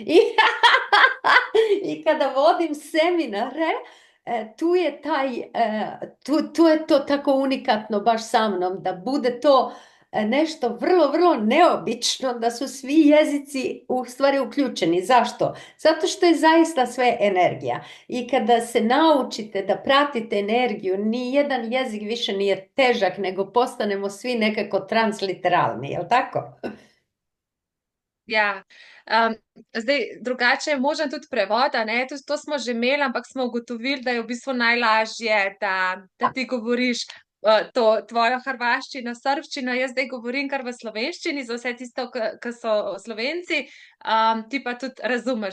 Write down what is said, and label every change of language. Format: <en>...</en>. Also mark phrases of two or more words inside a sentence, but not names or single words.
<sr>I kada vodim seminare, tu je tu je to tako unikatno baš sa mnom, da bude to nešto vrlo, vrlo neobično, da su svi jezici u stvari uključeni. Zašto? Zato što je zaista sve energija. I kada se naučite da pratite energiju, ni jedan jezik više nije težak, nego postanemo svi nekako transliteralni, jel tako?</sr> <sl>ja. Zdaj, drugače je možen tudi prevod, a ne, tudi to smo že imeli, ampak smo ugotovili, da je v bistvu najlažje, da ti govoriš to tvojo hrvaščino, srbščino, jaz zdaj govorim kar v slovenščini, za vse tisto, ki so Slovenci, ti pa tudi razumeš.</sl>